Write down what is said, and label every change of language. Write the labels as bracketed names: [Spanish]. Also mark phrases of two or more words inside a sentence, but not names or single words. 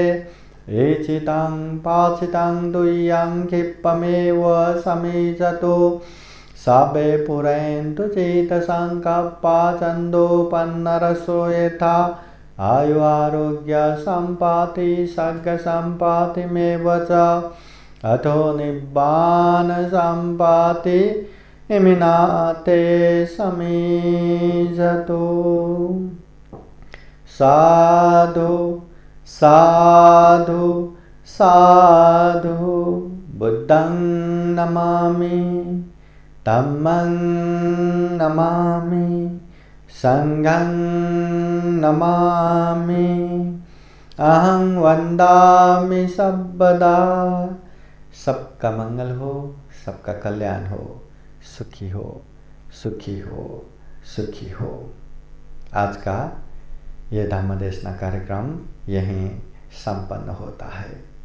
[Pali] एचितं पाचितं दुय्यं क्षिप्तमेव समीचतु सर्वे पुरन्तु चेतसङ्कल्पा छन्दोपन्नरसो यथा। आयु आरोग्य सम्पत्ति सर्गसम्पत्तिमेव च अथो निब्बान सम्पत्ति इमिनाते समीचतु। साधु साधु साधु। बुद्धं नमामि, धम्मं नमामि, संघं नमामि। अहं वन्दामि सर्वदा। [Hindi] सबका मंगल हो, सबका कल्याण हो, सुखी हो, सुखी हो, सुखी हो। आज का ये धम्म देशना कार्यक्रम यहीं संपन्न होता है।